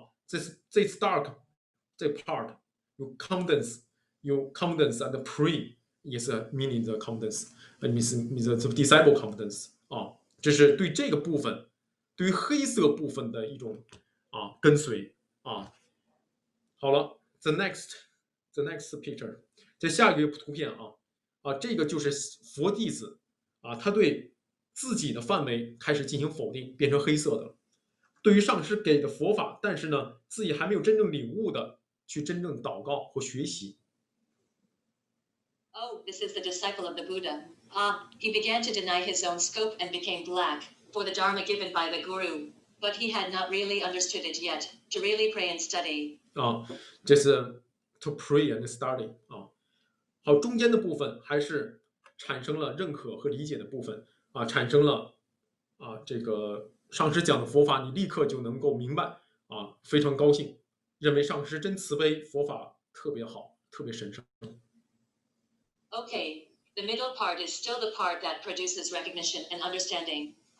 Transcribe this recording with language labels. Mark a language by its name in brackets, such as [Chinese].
[English] This dark, the part, you confidence and pray is meaning the confidence, means the disciple confidence. [Chinese] 这是对这个部分，对于黑色部分的一种跟随好了 ， [English] the next picture， [Chinese] 这下一个图片这个就是佛弟子他对自己的范围开始进行否定，变成黑色的了。对于上师给的佛法，但是呢，自己还没有真正领悟的，去真正祷告或学习。 [English] Oh, this is the disciple of the Buddha. He began to deny his own scope and became black for the dharma given by the guru. but he had not really understood it yet, to really pray and study. [Chinese] 这是 [English] to pray and study [Chinese] 好，中间的部分还是产生了认可和理解的部分产生了这个上师讲的佛法，你立刻就能够明白非常高兴，认为上师真慈悲，佛法特别好，特别神圣。 [English] Okay, the middle part is still the part that produces recognition and understanding.